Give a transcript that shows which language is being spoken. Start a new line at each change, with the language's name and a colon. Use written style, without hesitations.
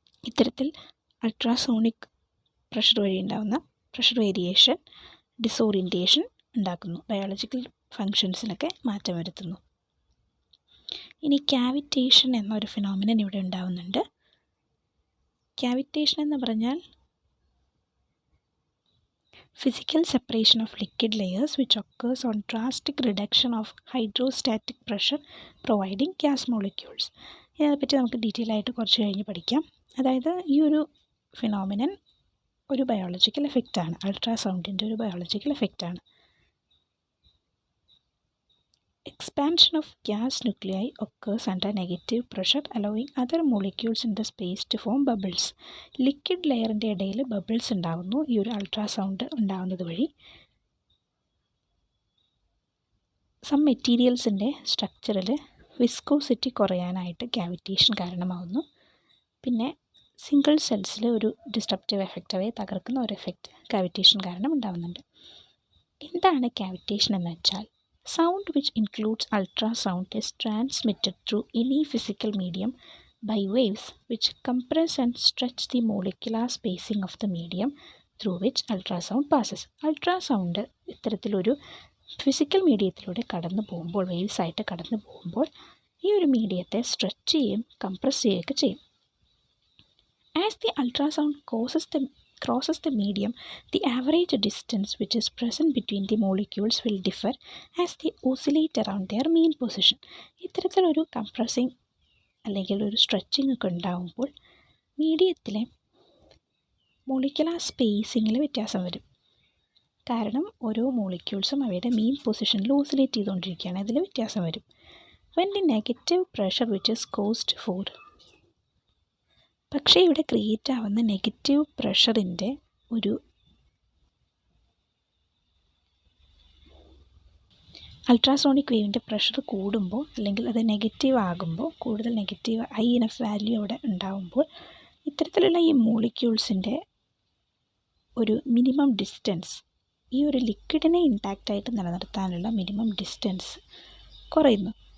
Malayalam: ഇത്തരത്തിൽ ultrasonic pressure വഴി ഉണ്ടാകുന്ന പ്രഷർ വേരിയേഷൻ ഡിസോറിയൻറ്റേഷൻ ഉണ്ടാക്കുന്നു, ബയോളജിക്കൽ ഫങ്ഷൻസിലൊക്കെ മാറ്റം വരുത്തുന്നു. ഇനി ക്യാവിറ്റേഷൻ എന്നൊരു ഫിനോമിനൻ ഇവിടെ ഉണ്ടാകുന്നുണ്ട്. ക്യാവിറ്റേഷൻ എന്ന് പറഞ്ഞാൽ
English: physical separation of liquid layers which occurs on drastic reduction of hydrostatic pressure providing gas molecules.
Malayalam: ഇതിനെപ്പറ്റി നമുക്ക് ഡീറ്റെയിൽ ആയിട്ട് കുറച്ച് കഴിഞ്ഞ് പഠിക്കാം. അതായത് ഈ ഒരു ഫിനോമിനൻ ഒരു ബയോളജിക്കൽ എഫക്റ്റാണ്, അൾട്രാസൗണ്ടിൻ്റെ ഒരു biological എഫക്റ്റാണ്.
English: Expansion of gas nuclei occurs under negative pressure, allowing other molecules in the space to form bubbles.
Malayalam: Liquid ലെയറിൻ്റെ ഇടയിൽ ബബിൾസ് ഉണ്ടാകുന്നു ഈ ഒരു അൾട്രാസൗണ്ട് ഉണ്ടാകുന്നത് വഴി. സം മെറ്റീരിയൽസിൻ്റെ സ്ട്രക്ചറിൽ വിസ്കോസിറ്റി കുറയാനായിട്ട് ക്യാവിറ്റേഷൻ കാരണമാകുന്നു. പിന്നെ സിംഗിൾ സെൽസിൽ ഒരു ഡിസ്ട്രപ്റ്റീവ് എഫക്റ്റ്, അവയെ തകർക്കുന്ന ഒരു എഫക്റ്റ് ക്യാവിറ്റേഷൻ കാരണം ഉണ്ടാകുന്നുണ്ട്. എന്താണ് ക്യാവിറ്റേഷൻ എന്ന് വെച്ചാൽ,
English: sound which includes ultrasound is transmitted through any physical medium by waves which compress and stretch the molecular spacing of the medium through which ultrasound passes.
Malayalam: Ultrasound ഇത്തരത്തിലൊരു physical മീഡിയത്തിലൂടെ കടന്നു പോകുമ്പോൾ, waves ആയിട്ട് കടന്നു പോകുമ്പോൾ ഈ ഒരു മീഡിയത്തെ സ്ട്രെച്ച് ചെയ്യും കംപ്രസ് ചെയ്യുകയൊക്കെ ചെയ്യും.
English: As the ultrasound crosses the medium, the average distance which is present between the molecules will differ as they oscillate around their mean position.
Malayalam: ഇത്തരത്തിലൊരു കംപ്രസിങ് അല്ലെങ്കിൽ ഒരു സ്ട്രെച്ചിങ് ഒക്കെ ഉണ്ടാകുമ്പോൾ മീഡിയത്തിലെ മോളിക്കുലാർ സ്പേസിങ്ങിൽ വ്യത്യാസം വരും. കാരണം ഓരോ മോളിക്യൂൾസും അവയുടെ മീൻ പൊസിഷനിൽ ഓസിലേറ്റ് ചെയ്തുകൊണ്ടിരിക്കുകയാണ്, അതിൽ വ്യത്യാസം വരും.
English: when the negative pressure which is caused for,
Malayalam: പക്ഷേ ഇവിടെ ക്രിയേറ്റ് ആവുന്ന നെഗറ്റീവ് പ്രഷറിൻ്റെ ഒരു അൾട്രാസോണിക് വേവിൻ്റെ പ്രഷർ കൂടുമ്പോൾ, അല്ലെങ്കിൽ അത് നെഗറ്റീവ് ആകുമ്പോൾ, കൂടുതൽ നെഗറ്റീവ് ഹൈ ഇനഫ് വാല്യൂ അവിടെ ഉണ്ടാകുമ്പോൾ ഇത്തരത്തിലുള്ള ഈ മോളിക്യൂൾസിൻ്റെ ഒരു മിനിമം ഡിസ്റ്റൻസ്, ഈ ഒരു ലിക്വിഡിനെ ഇൻടാക്റ്റായിട്ട് നിലനിർത്താനുള്ള മിനിമം ഡിസ്റ്റൻസ് കുറയുന്നു.